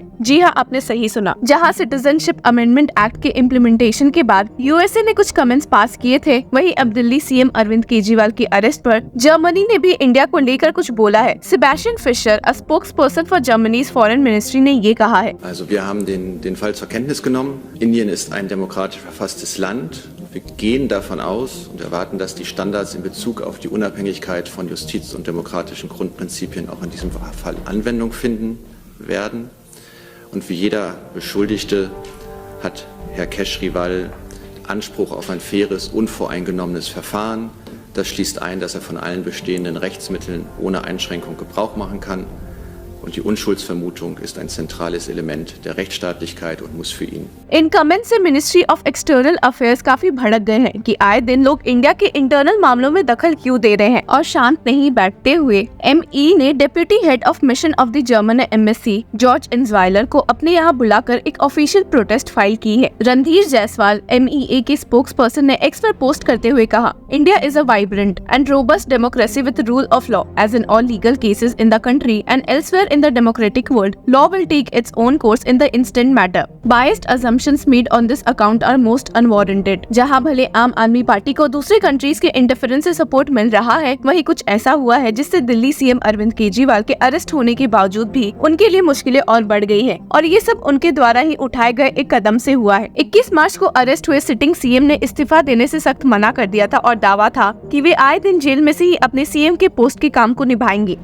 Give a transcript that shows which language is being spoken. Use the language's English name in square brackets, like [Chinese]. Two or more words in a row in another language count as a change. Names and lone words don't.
[Hindi] जी हाँ, आपने सही सुना। जहाँ सिटीजनशिप अमेंडमेंट एक्ट के इम्प्लीमेंटेशन के बाद यूएसए ने कुछ [English] comments pass [Hindi] किए थे, वहीं अब दिल्ली सीएम अरविंद केजरीवाल की अरेस्ट पर जर्मनी ने भी इंडिया को लेकर कुछ बोला है। सेबेस्टियन फिशर, [English] a spokesperson for Germany's foreign ministry, [Hindi] ने ये कहा है। [German] Also wir haben den Fall zur Kenntnis genommen. Indien ist ein demokratisch verfasstes Land. Wir gehen davon aus und erwarten, dass die Standards in Bezug auf die Unabhängigkeit von Justiz und demokratischen Grundprinzipien auch in diesem Fall Anwendung finden werden. Und wie jeder Beschuldigte hat Herr Kejriwal Anspruch auf ein faires, unvoreingenommenes Verfahren. Das schließt ein, dass er von allen bestehenden Rechtsmitteln ohne Einschränkung Gebrauch machen kann. Und die Unschuldsvermutung ist ein zentrales Element der Rechtsstaatlichkeit und muss für ihn. [Hindi] इन कमेंट से मिनिस्ट्री ऑफ एक्सटर्नल अफेयर्स काफी भड़क गए हैं कि आए दिन लोग इंडिया के इंटरनल मामलों में दखल क्यों दे रहे हैं। और शांत नहीं बैठते हुए एमई ने [English] deputy head of mission of the German embassy [Hindi] जॉर्ज इन्जवाइलर को अपने यहाँ बुलाकर एक [English] official protest file [Hindi] की है। रणधीर जायसवाल, एमईए के स्पोक्स पर्सन, ने एक्स पर पोस्ट करते हुए कहा, [English] India is a vibrant and robust democracy with rule of law as in all legal cases in the country and elsewhere in the democratic world. Law will take its own course in the instant matter. Biased assumptions made on this account are most unwarranted. [Hindi] जहाँ भले आम आदमी पार्टी को दूसरे कंट्रीज के इंटरफेरेंस से सपोर्ट मिल रहा है, वहीं कुछ ऐसा हुआ है जिससे दिल्ली सीएम अरविंद केजरीवाल के अरेस्ट होने के बावजूद भी उनके लिए मुश्किलें और बढ़ गई है। और ये सब उनके द्वारा ही उठाए गए एक कदम से हुआ है। 21 मार्च को अरेस्ट हुए [English] sitting CM [Hindi] ने इस्तीफा देने से सख्त मना कर दिया था और दावा था कि वे आए दिन जेल में से ही अपने सीएम के पोस्ट के काम को निभाएंगे।